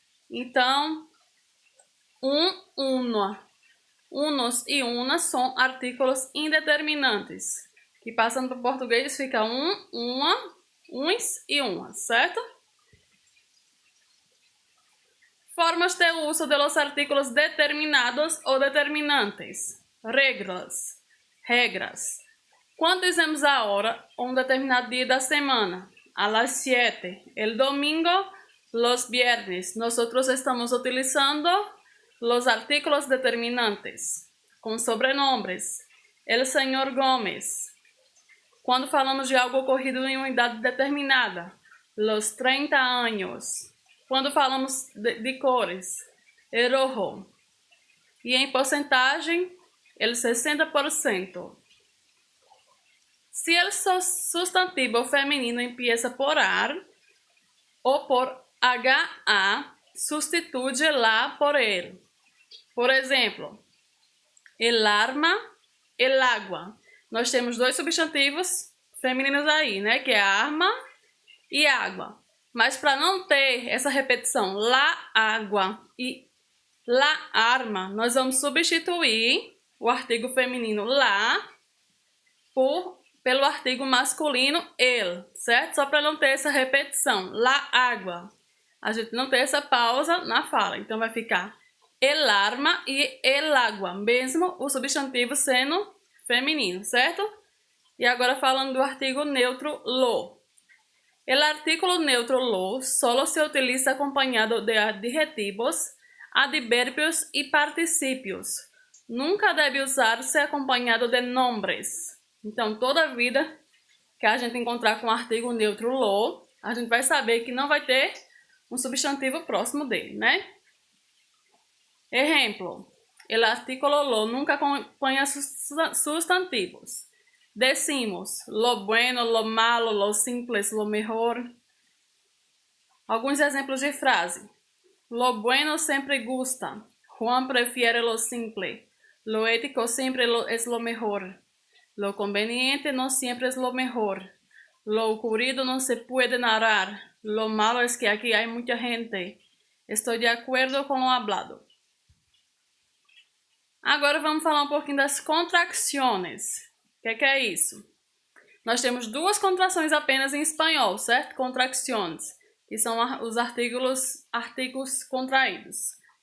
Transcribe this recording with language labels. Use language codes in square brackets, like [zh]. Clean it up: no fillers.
[pt] Então, una, unos e unas são artículos indeterminantes, que passando para o português fica uma, uns e umas, certo? [es] Formas de uso de los artículos determinados [pt] ou determinantes. Regras. Quando dizemos a hora, um determinado dia da semana, [es] a las 7, el domingo, los viernes, nosotros estamos utilizando los artículos determinantes, com sobrenombres. El señor Gómez. [pt] Quando falamos de algo ocorrido em uma idade determinada, los 30 años. Quando falamos de cores, el rojo. E em porcentagem, el 60%. [es] Se el substantivo feminino empieza por ar ou por HA, substituye lá por ele. [pt] Por exemplo, el arma, el agua. Nós temos dois substantivos femininos aí, né? Que é arma e água. Mas para não ter essa repetição, la água e la arma, nós vamos substituir o artigo feminino lá pelo artigo masculino el, certo? Só para não ter essa repetição, la água. A gente não tem essa pausa na fala, então vai ficar el arma e el agua, mesmo o substantivo sendo feminino, certo? E agora falando do artigo neutro lo. [es] El artículo neutro lo solo se utiliza [pt] acompanhado de adjetivos, advérbios e particípios. Nunca deve usar-se acompanhado de nombres. Então, toda vida que a gente encontrar com o artigo neutro lo, a gente vai saber que não vai ter um substantivo próximo dele, né? Exemplo, el artículo lo nunca acompanha substantivos. [es] Decimos, lo bueno, lo malo, lo simples, lo mejor. [pt] Alguns exemplos de frase. [es] Lo bueno [pt] sempre gusta. [es] Juan prefiere lo simple. Lo ético siempre es lo mejor. Lo conveniente no siempre es lo mejor. Lo ocurrido no se puede narrar. Lo malo es que aquí hay mucha gente. [pt] Estou de acordo com o hablado. Agora vamos falar um pouquinho das contracções. O que é isso? Nós temos duas contrações apenas em espanhol, certo? Contracções, que são os artigos contraídos.